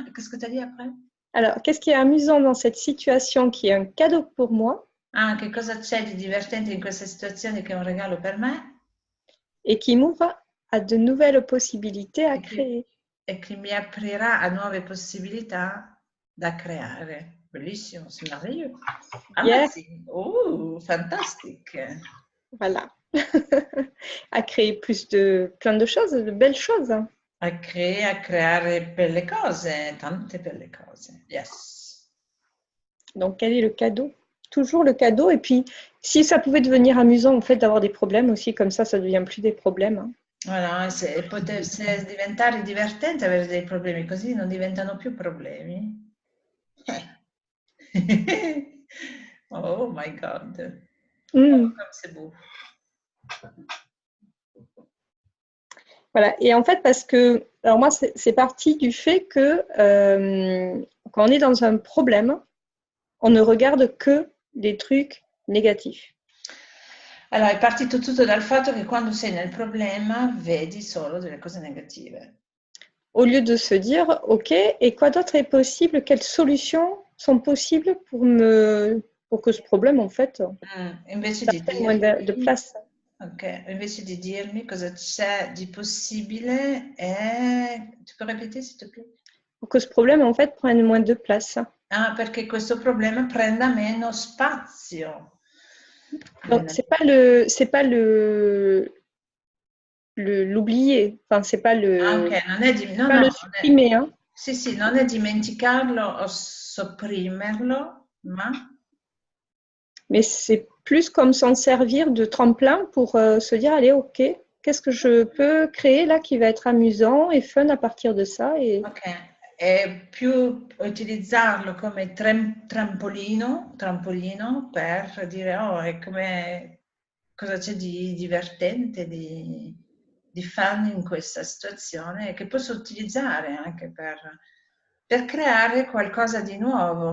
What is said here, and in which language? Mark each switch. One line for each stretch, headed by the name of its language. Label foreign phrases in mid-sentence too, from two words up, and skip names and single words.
French: Qu'est-ce que tu as dit après? Alors, qu'est-ce qui est amusant dans cette situation qui est un cadeau pour moi?
Italian: Ah, che cosa c'è di divertente in questa situazione che è un regalo per me?
French: Et qui m'ouvre à de nouvelles possibilités à créer.
Italian: E che mi aprirà a nuove possibilità da creare. Bellissimo,
French: c'est merveilleux. Amazing. Oh, fantastique. Voilà. À créer plein de choses, de belles choses.
Italian: A creare belle cose, tante belle cose.
French: Yes. Donc, quel est le cadeau? Toujours le cadeau. Et puis, si ça pouvait devenir amusant, en fait, d'avoir des problèmes aussi, comme ça ne devient plus des problèmes. Hein. Voilà,
Italian: se diventare divertente avere dei problemi, così non diventano più problemi.
English: Oh my God. Mm.
French: Comme c'est beau. Voilà. Et en fait, parce que, alors moi, c'est parti du fait que quand on est dans un problème, on ne regarde que les trucs négatifs.
Italian: Allora, è partito tutto dal fatto che quando sei nel problema vedi solo delle cose negative.
French: Au lieu de se dire, OK, et quoi d'autre est possible? Quelles solutions sont possibles pour que ce problème, en fait,
Italian: Invece
French: ça
Italian: di
French: prenne moins de
Italian: dirmi,
French: place?
Italian: ok, invece di dirmi cosa c'è di possibile,
French: tu peux répéter s'il te plaît? Pour que ce problème, en fait, prenne moins de place.
Italian: Ah, perché questo problema prenda meno spazio.
French: Donc, c'est pas l'oublier. Enfin, c'est pas
Italian: Ah, ok, non è, no,
French: pas
Italian: no,
French: le supprimer, hein.
Italian: sì, sì, non è dimenticarlo o sopprimerlo, ma
French: Mais c'est plus comme s'en servir de tremplin pour se dire, allez, OK, qu'est-ce que je peux créer là qui va être amusant et fun à partir de ça et...
Italian: ok, è più utilizzarlo come trampolino per dire, oh, è come cosa c'è di divertente, di fun in questa situazione, che posso utilizzare anche per creare qualcosa di nuovo.